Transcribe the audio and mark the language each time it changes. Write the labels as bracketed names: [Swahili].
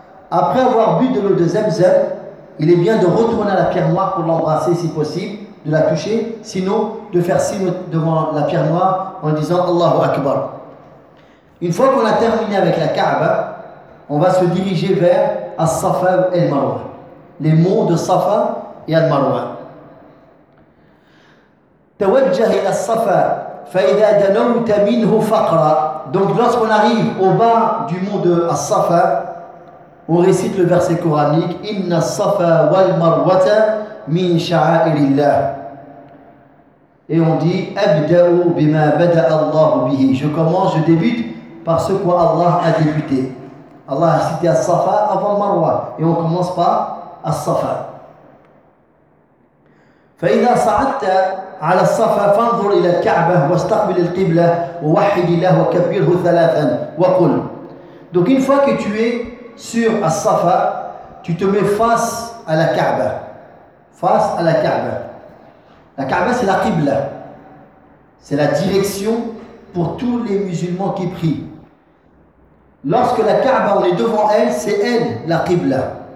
[French] Après avoir bu de l'eau de Zemzem, il est bien de retourner à la pierre noire pour l'embrasser si possible, de la toucher. Sinon, de faire signe devant la pierre noire en disant Allahu Akbar. Une fois qu'on a terminé avec la Kaaba, on va se diriger vers As-Safa et Marwa. Les monts de Safa et Al-Marwa. [Arabic] توجه الى الصفا فاذا دنوت منه فقرا. [French] Donc lorsqu'on arrive au bas du mont de As-Safa, on récite le verset coranique [Arabic] inna as-safa wal marwata min sha'a'irillah. [French] Et on dit [Arabic] abda'u bima bada Allah bihi. [French] Je commence, je débute par ce que Allah a débuté. Allah a cité As-Safa avant Marwa et on commence par الصفا. [Arabic] فإذا صعدت على الصفا فانظر إلى الكعبة واستقبل القبلة ووحد الله وكبره ثلاثا وقل. [French] Donc une fois que tu es sur As-Safa, tu te mets face à la Kaaba. Face à la Kaaba. La Kaaba, c'est la Qibla. C'est la direction pour tous les musulmans qui prient. Lorsque la Kaaba, on est devant elle, c'est elle la Qibla.